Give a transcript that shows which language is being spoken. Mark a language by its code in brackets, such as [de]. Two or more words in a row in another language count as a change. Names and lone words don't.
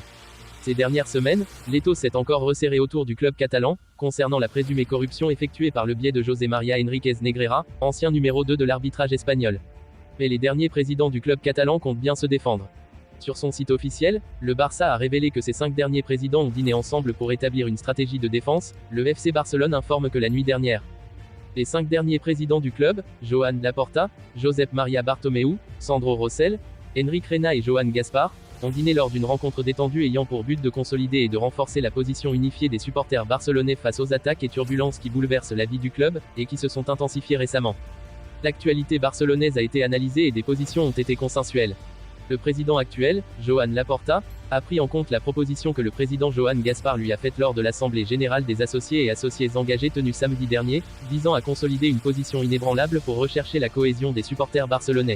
[fr] Ces dernières semaines, l'étau s'est encore resserré autour du club catalan, concernant la présumée corruption effectuée par le biais de José María Enríquez Negreira, ancien numéro 2 de l'arbitrage espagnol. Mais les derniers présidents du club catalan comptent bien se défendre. Sur son site officiel, le Barça a révélé que ses 5 derniers présidents ont dîné ensemble pour établir une stratégie de défense. Le FC Barcelone informe que la nuit dernière, les 5 derniers présidents du club, Joan Laporta, Josep Maria Bartomeu, Sandro Rosell, Enric Rena et Joan Gaspar, ont dîné lors d'une rencontre détendue ayant pour but de consolider et de renforcer la position unifiée des supporters barcelonais face aux attaques et turbulences qui bouleversent la vie du club, et qui se sont intensifiées récemment. L'actualité barcelonaise a été analysée et des positions ont été consensuelles. Le président actuel, Joan Laporta, a pris en compte la proposition que le président Joan Gaspar lui a faite lors de l'Assemblée générale des associés et associés engagés tenue samedi dernier, visant à consolider une position inébranlable pour rechercher la cohésion des supporters barcelonais.